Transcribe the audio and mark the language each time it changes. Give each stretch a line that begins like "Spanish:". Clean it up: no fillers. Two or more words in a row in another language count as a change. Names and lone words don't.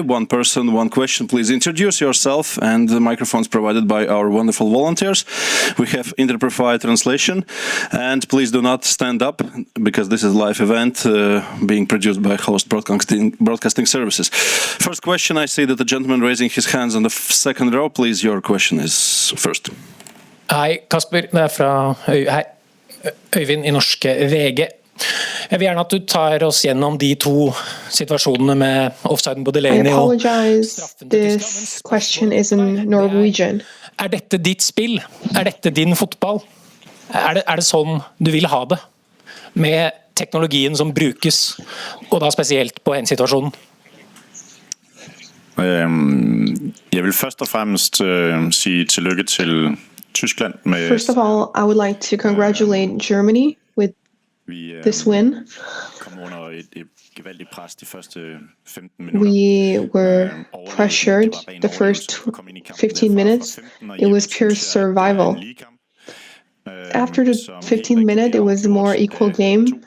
English: One person, one question. Please introduce yourself, and the microphones provided by our wonderful volunteers. We have interpreted translation, and please do not stand up because this is a live event being produced by Host Broadcasting Services. First question, I see that the gentleman raising his hands on the second row. Please, your question is first.
Norwegian: Hei, Kasper. Det fra Øyvind i norske VG. Jeg vil gjerne at du tar oss gjennom de to situasjonene med offsiden på Delaney og straffen til
English: This question is in Norwegian.
Norwegian: Dette ditt spill? Dette din fotball? Det sånn du vil ha det? Med teknologien som brukes, og da spesielt på en situasjon?
Danish: Jeg vil først og fremmest sige tillykke til Tyskland.
English: First of all, I would like to congratulate Germany with this win. We were pressured the first 15 minutes. It was pure survival. After the 15th minute, it was a more equal game.